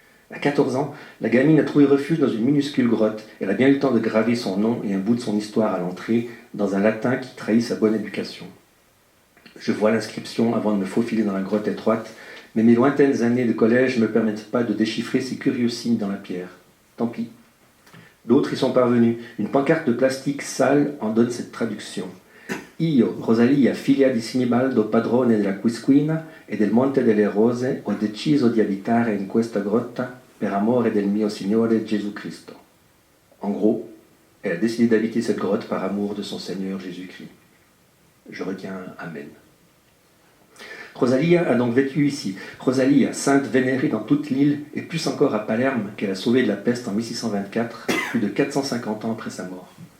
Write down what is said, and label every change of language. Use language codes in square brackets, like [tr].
[fr] À 14 ans, la gamine a trouvé refuge dans une minuscule grotte. Elle a bien eu le temps de graver son nom et un bout de son histoire à l'entrée, dans un latin qui trahit sa bonne éducation. Je vois l'inscription avant de me faufiler dans la grotte étroite, mais mes lointaines années de collège ne me permettent pas de déchiffrer ces curieux signes dans la pierre. Tant pis. D'autres y sont parvenus. Une pancarte de plastique sale en donne cette traduction. [it] Io, Rosalia, figlia di Sinibaldo, padrone della Quisquina e del Monte delle Rose, ho deciso di abitare in questa grotta per amore del mio Signore Gesù Cristo. [fr] En gros, elle a décidé d'habiter cette grotte par amour de son Seigneur Jésus-Christ. Je retiens Amen. Rosalia a donc vécu ici. Rosalia, sainte vénérée dans toute l'île, et plus encore à Palerme, qu'elle a sauvé de la peste en 1624, plus de 450 ans après sa mort.